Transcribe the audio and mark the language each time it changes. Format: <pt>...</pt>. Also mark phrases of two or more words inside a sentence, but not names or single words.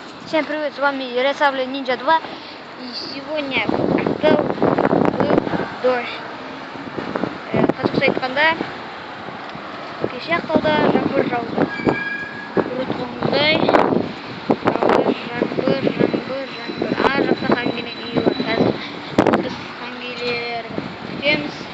<ru>Всем привет, с вами Ярославль Ninja 2. И сегодня был дождь.</ru> <kk>Қазақша айтқанда кеше ақтауда жаңбыр жауды. Құрытқандай жаңбыр. Ар жақта хангелер үйі бар. Қазір біз хангелерді күтеміз.</kk>